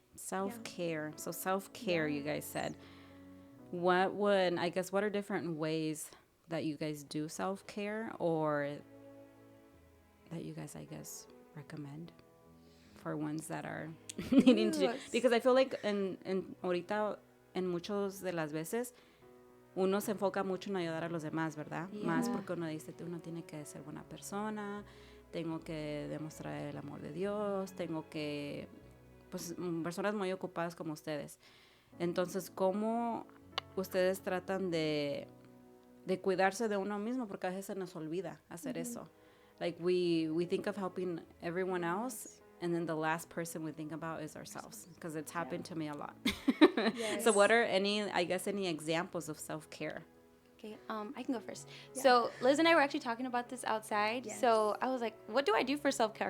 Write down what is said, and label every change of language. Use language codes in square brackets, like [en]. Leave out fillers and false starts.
[en] Self-care. So self-care, you guys said. What are different ways that you guys do self-care, or that you guys, I guess, recommend for ones that are needing to? Because I feel like [es] en ahorita, en muchos de las veces, uno se enfoca mucho en ayudar a los demás, ¿verdad? Más porque uno dice, uno tiene que ser buena persona, tengo que demostrar el amor de Dios, tengo que, pues, personas muy ocupadas como ustedes. Entonces, ¿cómo ustedes tratan de cuidarse de uno mismo? Porque a veces se nos olvida hacer eso. [en] Like, we think of helping everyone else, and then the last person we think about is ourselves, because it's happened to me a lot. So what are any examples of self-care? Okay, I can go first. So Liz and I were actually talking about this outside. So I was like, what do I do for self-care?